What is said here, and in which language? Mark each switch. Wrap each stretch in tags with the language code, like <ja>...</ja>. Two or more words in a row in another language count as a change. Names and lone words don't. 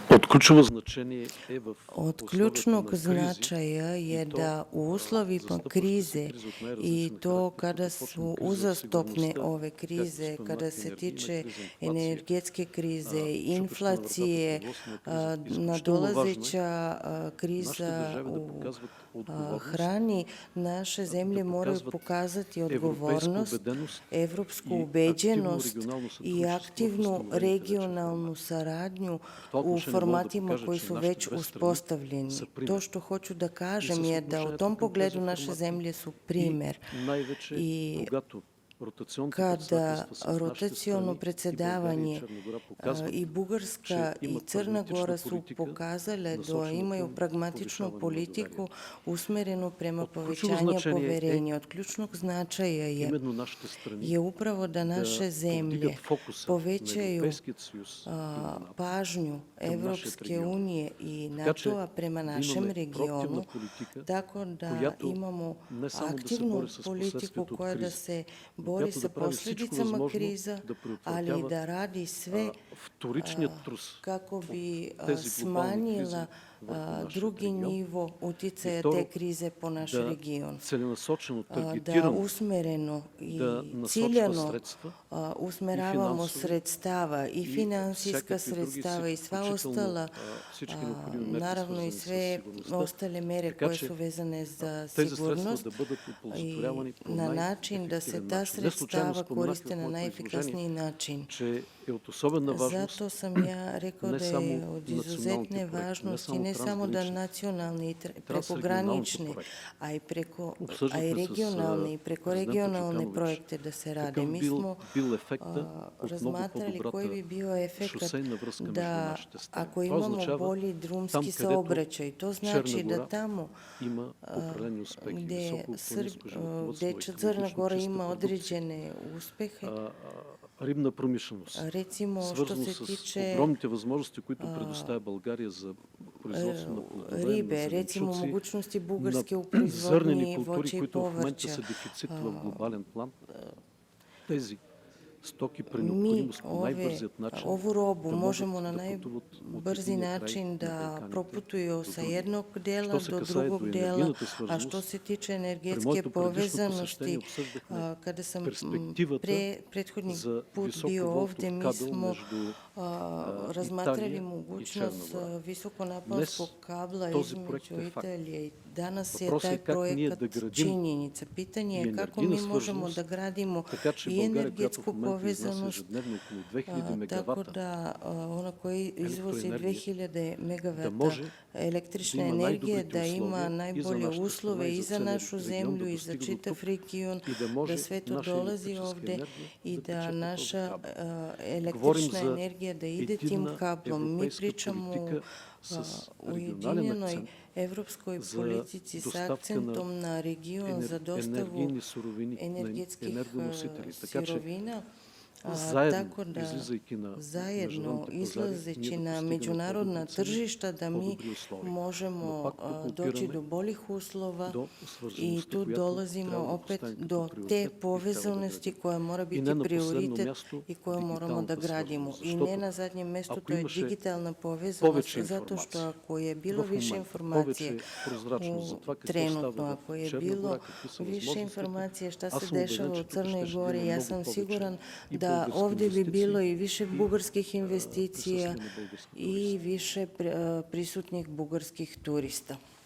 <bg>Od ключово значение е в</bg> <sr>Od</sr> <bg>условията</bg> <sr>ključnog</sr> <bg>на кризи</bg> <sr>značaja je</sr> <bg>и то</bg> <sr>da u uslovima</sr> <bg>застъпващи се</bg> <sr>krize</sr> <bg>кризи от</bg> <sr>i</sr> <bg>най-различен</bg> <sr>to</sr> <bg>характер,</bg> <sr>kada</sr> <bg>като почнем</bg> <sr>su</sr> <bg>криза в</bg> <sr>uzastopne</sr> <bg>сигурността,</bg> <sr>ove</sr> <bg>както</bg> <sr>krize, kada</sr> <bg>споменах,</bg> <sr>se</sr> <bg>енергийна</bg> <sr>tiče</sr> <bg>криза, инфлация,</bg> <sr>energetske krize,</sr> <bg>чупеща на вратата</bg> <sr>inflacije,</sr> <bg>продоволствена криза. Изключително важно е</bg> <sr>nadolazeća</sr> <bg>нашите</bg> <sr>kriza</sr> <bg>държави да</bg> <sr>u</sr> <bg>показват отговорност,</bg> <sr>hrani, naše</sr> <bg>да</bg> <sr>zemlje moraju</sr> <bg>показват</bg> <sr>pokazati</sr> <bg>европейска</bg> <sr>odgovornost,</sr> <bg>убеденост</bg> <sr>evropsku</sr> <bg>и активно</bg> <sr>ubeđenost</sr> <bg>регионално</bg> <sr>i</sr> <bg>сътрудничество в</bg> <sr>aktivnu</sr> <bg>установените вече</bg> <sr>regionalnu</sr> <bg>формати.</bg> <sr>saradnju</sr> <bg>В това</bg> <sr>u</sr> <bg>отношение мога да</bg> <sr>formatima</sr> <bg>покажа,</bg> <sr>koji</sr> <bg>че</bg> <sr>su</sr> <bg>нашите</bg> <sr>već</sr> <bg>две страни</bg> <sr>uspostavljeni.</sr> <bg>са</bg> <sr>To</sr> <bg>пример.</bg> <sr>što hoću da</sr> <bg>И</bg> <sr>kažem</sr> <bg>с</bg> <sr>je da u</sr> <bg>отношението</bg> <sr>tom</sr> <bg>към тези</bg> <sr>pogledu naše</sr> <bg>формати</bg> <sr>zemlje su</sr> <bg>и</bg> <sr>primer.</sr> <bg>най-вече</bg> <sr>I</sr> <bg>когато ротационните</bg> <sr>kada</sr> <bg>председателства с нашите</bg> <sr>rotaciono</sr> <bg>страни и България и</bg> <sr>predsjedavanje</sr> <bg>Черна гора показват,</bg> <sr>i Bugarska</sr> <bg>че</bg> <sr>i</sr> <bg>имат</bg> <sr>Crna</sr> <bg>прагматична</bg> <sr>Gora su</sr> <bg>политика,</bg> <sr>pokazale da</sr> <bg>насочена</bg> <sr>imaju</sr> <bg>към</bg> <sr>pragmatičnu</sr> <bg>повишаване на</bg> <sr>politiku</sr> <bg>доверието.</bg> <sr>usmerenu prema</sr> <bg>От ключово</bg> <sr>povećanju</sr> <bg>значение е</bg> <sr>poverenja. Od ključnog značaja</sr> <bg>именно нашите страни</bg> <sr>je upravo da naše</sr> <bg>да</bg> <sr>zemlje</sr> <bg>повдигат фокуса на</bg> <sr>povećaju</sr> <bg>Европейския съюз и на НАТО</bg> <sr>pažnju</sr> <bg>към нашия</bg> <sr>Evropske</sr> <bg>регион.</bg> <sr>unije i</sr> <bg>Така че</bg> <sr>NATO-a prema</sr> <bg>да</bg> <sr>našem</sr> <bg>имаме</bg> <sr>regionu,</sr> <bg>проактивна политика,</bg> <sr>tako da</sr> <bg>която</bg> <sr>imamo</sr> <bg>не само да се</bg> <sr>aktivnu</sr> <bg>бори с</bg> <sr>politiku</sr> <bg>последствията от</bg> <sr>koja da</sr> <bg>кризи,</bg> <sr>se</sr> <bg>но</bg> <sr>bori</sr> <bg>която</bg> <sr>sa</sr> <bg>да прави всичко</bg> <sr>posljedicama</sr> <bg>възможно</bg> <sr>kriza,</sr> <bg>да</bg> <sr>ali</sr> <bg>предотвратява</bg> <sr>da radi sve</sr> <bg>вторичният трус</bg> <sr>kako bi</sr> <bg>от тези глобални кризи</bg> <sr>smanjila</sr> <bg>върху нашия</bg> <sr>drugi</sr> <bg>регион.</bg> <sr>nivo</sr> <bg>И</bg> <sr>uticaja te</sr> <bg>второ,</bg> <sr>krize po naš</sr> <bg>да</bg> <sr>region.</sr> <bg>целенасочено,</bg> <sr>Da</sr> <bg>таргетирано</bg> <sr>usmereno i</sr> <bg>да насочва</bg> <sr>ciljano</sr> <bg>средства и</bg> <sr>usmeravamo</sr> <bg>финансови,</bg> <sr>sredstava i</sr> <bg>и</bg> <sr>financijska</sr> <bg>всякакви други,</bg> <sr>sredstava i sva</sr> <bg>включително</bg> <sr>ostala,</sr> <bg>всички необходими мерки,</bg> <sr>naravno i</sr> <bg>свързани с</bg> <sr>sve</sr> <bg>сигурността,</bg> <sr>ostale mere</sr> <bg>така</bg> <sr>koje</sr> <bg>че</bg> <sr>su vezane za</sr> <bg>тези средства</bg> <sr>sigurnost</sr> <bg>да бъдат</bg> <sr>i</sr> <bg>оползотворявани по</bg> <sr>na način da se</sr> <bg>най-ефективен</bg> <sr>ta</sr> <bg>начин. Не случайно</bg> <sr>sredstava</sr> <bg>споменах</bg> <sr>koriste</sr> <bg>в</bg> <sr>na</sr> <bg>моето</bg> <sr>najefikasniji</sr> <bg>изложение,</bg> <sr>način.</sr> <bg>че е от особена важност</bg> <sr>Zato sam ja rekao</sr> <bg>не</bg> <sr>da</sr> <bg>само</bg> <sr>je od</sr> <bg>националните</bg> <sr>izuzetne</sr> <bg>проекти, не</bg> <sr>važnosti</sr> <bg>само</bg> <sr>ne samo da</sr> <bg>трансграничните,</bg> <sr>nacionalne i</sr> <bg>трансрегионалните</bg> <sr>prekogranične,</sr> <bg>проекти.</bg> <sr>a i</sr> <bg>Обсъждахме с</bg> <sr>regionalne i</sr> <bg>президента</bg> <sr>prekoregionalne</sr> <bg>Чуканович</bg> <sr>projekte da se rade.</sr> <bg>какъв</bg> <sr>Mi smo</sr> <bg>бил ефекта от много</bg> <sr>razmatrali koji bi</sr> <bg>по-добрата</bg> <sr>bio efekat</sr> <bg>шосейна връзка между</bg> <sr>da</sr> <bg>нашите страни.</bg> <sr>ako</sr> <bg>Това</bg> <sr>imamo</sr> <bg>означава</bg> <sr>bolji</sr> <bg>там,</bg> <sr>drumski</sr> <bg>където</bg> <sr>saobraćaj. To znači</sr> <bg>Черна</bg> <sr>da</sr> <bg>гора</bg> <sr>tamo</sr> <bg>има определени успехи,</bg> <sr>gde,</sr> <bg>високопланинско животновъдство,</bg> <sr>gde Crna</sr> <bg>екологично</bg> <sr>Gora</sr> <bg>чиста</bg> <sr>ima</sr> <bg>продукция,</bg> <sr>određene uspehe,</sr> <bg>рибна промишленост,</bg> <sr>recimo što</sr> <bg>свързано</bg> <sr>se</sr> <bg>с</bg> <sr>tiče</sr> <bg>огромните възможности, които предоставя България за производство на плодове, на</bg> <sr>ribe, recimo</sr> <bg>зеленчуци,</bg> <sr>mogućnosti</sr> <bg>на</bg> <sr>Bugarske u</sr> <bg>зърнени</bg> <sr>proizvodnji</sr> <bg>култури,</bg> <sr>voća i</sr> <bg>които в момента</bg> <sr>povrća.</sr> <bg>са дефицит в глобален план. Тези стоки при</bg> <sr>Mi</sr> <bg>необходимост по най-бързият начин</bg> <sr>ovu robu</sr> <bg>да</bg> <sr>možemo</sr> <bg>могат</bg> <sr>na</sr> <bg>да пътуват от</bg> <sr>najbrzi</sr> <bg>единия край</bg> <sr>način</sr> <bg>на</bg> <sr>da</sr> <bg>Балканите</bg> <sr>proputuju</sr> <bg>до</bg> <sr>sa</sr> <bg>другия.</bg> <sr>jednog dela</sr> <bg>Що се</bg> <sr>do</sr> <bg>касае</bg> <sr>drugog</sr> <bg>до</bg> <sr>dela,</sr> <bg>енергийната</bg> <sr>a što</sr> <bg>свързаност,</bg> <sr>se tiče</sr> <bg>при</bg> <sr>energetske</sr> <bg>моето предишно посещение</bg> <sr>povezanosti,</sr> <bg>обсъждахме</bg> <sr>kada sam</sr> <bg>перспективата</bg> <sr>prethodni</sr> <bg>за</bg> <sr>put</sr> <bg>високо</bg> <sr>bio</sr> <bg>волтов</bg> <sr>ovde, mi</sr> <bg>кабел</bg> <sr>smo</sr> <bg>между</bg> <sr>razmatrali</sr> <bg>Италия и Черна</bg> <sr>mogućnost</sr> <bg>гора.</bg> <sr>visokonaponskog kabla</sr> <bg>този проект</bg> <sr>između</sr> <bg>е факт.</bg> <sr>Italije i danas je</sr> <bg>Въпросът</bg> <sr>taj</sr> <bg>е как ние</bg> <sr>projekat</sr> <bg>да градим</bg> <sr>činjenica. Pitanje</sr> <bg>и</bg> <sr>je kako</sr> <bg>енергийна</bg> <sr>mi možemo</sr> <bg>свързаност,</bg> <sr>da gradimo</sr> <bg>така че</bg> <sr>i</sr> <bg>България, която в</bg> <sr>energetsku</sr> <bg>момента изнася</bg> <sr>povezanost,</sr> <bg>ежедневно около 2000</bg> <sr>tako</sr> <bg>мегавата</bg> <sr>da ona koji izvozi</sr> <bg>електроенергия,</bg> <sr>2000</sr> <bg>да</bg> <sr>megavata</sr> <bg>може да</bg> <sr>električne</sr> <bg>има</bg> <sr>energije,</sr> <bg>най-добрите</bg> <sr>da ima</sr> <bg>условия и за</bg> <sr>najbolje</sr> <bg>нашата страна,</bg> <sr>uslove</sr> <bg>и</bg> <sr>i</sr> <bg>за</bg> <sr>za</sr> <bg>целия</bg> <sr>našu</sr> <bg>регион</bg> <sr>zemlju</sr> <bg>да</bg> <sr>i za</sr> <bg>достига до</bg> <sr>čitav</sr> <bg>тук</bg> <sr>region,</sr> <bg>и да</bg> <sr>da</sr> <bg>може</bg> <sr>sve to</sr> <bg>наша</bg> <sr>dolazi</sr> <bg>електрическа</bg> <sr>ovde</sr> <bg>енергия</bg> <sr>i</sr> <bg>да тече</bg> <sr>da</sr> <bg>по този</bg> <sr>naša</sr> <bg>кабел. Говорим</bg> <sr>električna</sr> <bg>за</bg> <sr>energija da ide tim</sr> <bg>единна</bg> <sr>kablom. Mi</sr> <bg>европейска</bg> <sr>pričamo</sr> <bg>политика</bg> <sr>o</sr> <bg>с регионален</bg> <sr>ujedinjenoj</sr> <bg>акцент</bg> <sr>evropskoj</sr> <bg>за</bg> <sr>politici sa</sr> <bg>доставка на</bg> <sr>akcentom na region za dostavu</sr> <bg>енергийни суровини, на</bg> <sr>energetskih</sr> <bg>енергоносители. Така че</bg> <sr>sirovina.</sr> <bg>заедно,</bg> <sr>Tako da</sr> <bg>излизайки на</bg> <sr>zajedno</sr> <bg>международните пазари, ние</bg> <sr>izlazeći</sr> <bg>да</bg> <sr>na</sr> <bg>постигаме</bg> <sr>međunarodna</sr> <bg>по-добри цени,</bg> <sr>tržišta da mi</sr> <bg>по-добри условия. Но</bg> <sr>možemo</sr> <bg>пак тук</bg> <sr>doći</sr> <bg>опираме</bg> <sr>do boljih uslova</sr> <bg>до</bg> <sr>i</sr> <bg>свързаността,</bg> <sr>tu</sr> <bg>която</bg> <sr>dolazimo</sr> <bg>трябва да</bg> <sr>opet</sr> <bg>поставим като</bg> <sr>do</sr> <bg>приоритет</bg> <sr>te</sr> <bg>и трябва да</bg> <sr>povezanosti</sr> <bg>градим.</bg> <sr>koja mora</sr> <bg>И</bg> <sr>biti</sr> <bg>не на последно</bg> <sr>prioritet</sr> <bg>място</bg> <sr>i koju moramo da</sr> <bg>дигиталната</bg> <sr>gradimo.</sr> <bg>свързаност.</bg> <sr>I ne</sr> <bg>Защото</bg> <sr>na zadnjem mestu,</sr> <bg>ако</bg> <sr>to je</sr> <bg>имаше</bg> <sr>digitalna povezanost,</sr> <bg>повече</bg> <sr>zato što</sr> <bg>информация</bg> <sr>ako je bilo</sr> <bg>в</bg> <sr>više</sr> <bg>момента,</bg> <sr>informacije</sr> <bg>повече прозрачност за това какво</bg> <sr>trenutno,</sr> <bg>става</bg> <sr>ako</sr> <bg>в</bg> <sr>je</sr> <bg>Черна</bg> <sr>bilo</sr> <bg>гора, какви са</bg> <sr>više</sr> <bg>възможностите,</bg> <sr>informacije šta</sr> <bg>аз</bg> <sr>se</sr> <bg>съм убеден,</bg> <sr>dešava u</sr> <bg>че тук</bg> <sr>Crnoj</sr> <bg>ще да</bg> <sr>Gori,</sr> <bg>има</bg> <sr>ja</sr> <bg>много</bg> <sr>sam</sr> <bg>повече</bg> <sr>siguran</sr> <bg>и</bg> <sr>da</sr> <bg>български</bg> <sr>ovde bi bilo</sr> <bg>инвестиции,</bg> <sr>i više</sr> <bg>и</bg> <sr>bugarskih investicija</sr> <bg>присъствие на български</bg> <sr>i</sr> <bg>туристи.</bg> <sr>više prisutnih bugarskih turista.</sr>